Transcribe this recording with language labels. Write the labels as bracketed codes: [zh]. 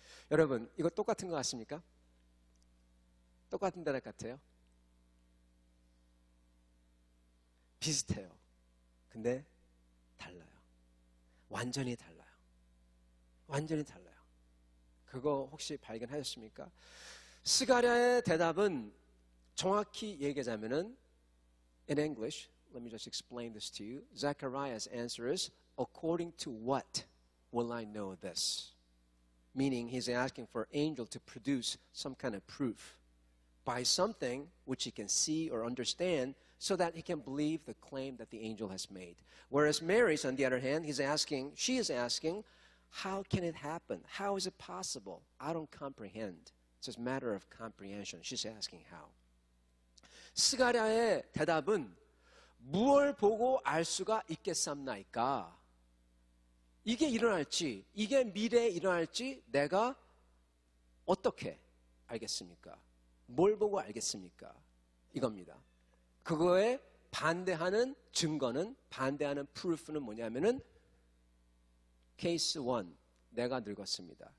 [ko] 여러분 이거 똑같은 것 같습니까? 똑같은 대답 같아요? 비슷해요. 근데 달라요. 완전히 달라요. 완전히 달라요. 그거 혹시 발견하셨습니까? 스가랴의 대답은 정확히 얘기하자면은 [en] in English, let me just explain this to you. Zechariah's answer is according to what will I know this? Meaning he's asking for an angel to produce some kind of proof by something which he can see or understand so that he can believe the claim that the angel has made. Whereas Mary's, on the other hand, she is asking, how can it happen? How is it possible? I don't comprehend. It's a matter of comprehension. She's asking how. [ko] 스가랴의 대답은 무엇을 보고 알 수가 있겠삼나이까? 이게 일어날지, 이게 미래에 일어날지 내가 어떻게 알겠습니까? 뭘 보고 알겠습니까? 이겁니다. 그거에 반대하는 증거는, 반대하는 proof는 뭐냐면은 케이스 1, 내가 늙었습니다.